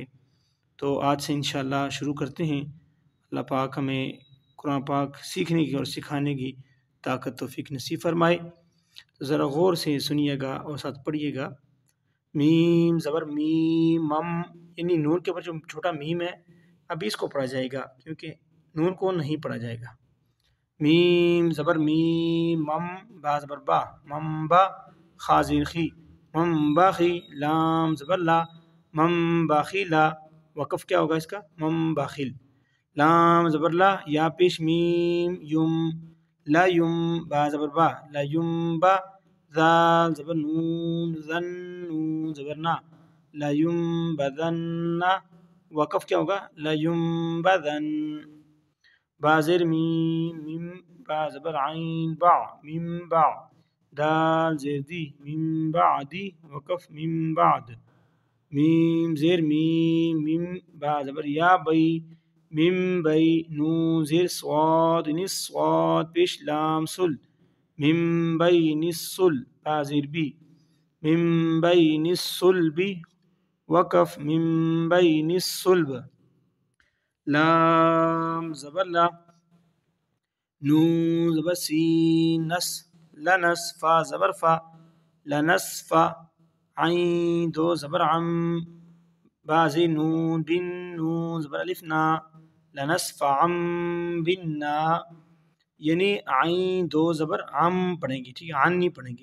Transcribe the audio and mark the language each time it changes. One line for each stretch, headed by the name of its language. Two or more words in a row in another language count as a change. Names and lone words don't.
Urdu: تو آج سے انشاءاللہ شروع کرتے ہیں۔ اللہ پاک ہمیں قرآن پاک سیکھنے کی اور سکھانے کی طاقت توفیق نصیب فرمائے۔ تو ذرا غور سے سنیے گا اور ساتھ پڑھیے گا۔ میم زبر میم مم، یعنی نون کے اوپر جو چھوٹا میم ہے ابھی اس کو پڑھا جائے گا کیونکہ نون کو نہیں پڑھا جائے گا۔ میم زبر میم مم، با زبر با مم با، خا زیر خی مم باخی، لام زبر لا مم باخی لا، وقف کیا ہوگا اس کا؟ مم باخل، لام زبر لا، یا پیش میم یم لا یم، با زبر با لا یم با، ذال زبر نون زن نون زبر نا لا یم بدن، وقف کیا ہوگا؟ لا یم بدن، با زیر میم میم، با زبر عین با میم با، دال زیر دی میم بعدی، وقف میم بعد، میم زیر میم میم، با زبر یا بی میم بی، نون زیر صاد نس صاد، پیش لام سل میم بی نس سل، با زیر بی میم بی نس سل بی، وقف میم بی نس سلب، لام زبر لا، نون زبر سین نس لنس، فا زبر فا لنس فا، عین دو زبر عم، بازی نون بن نون زبر الف نا، لنس فا عم بن نا، یعنی عین 2 زبر عم پڑھیں گے، ٹھیک ہے، عن نہیں پڑھیں گے۔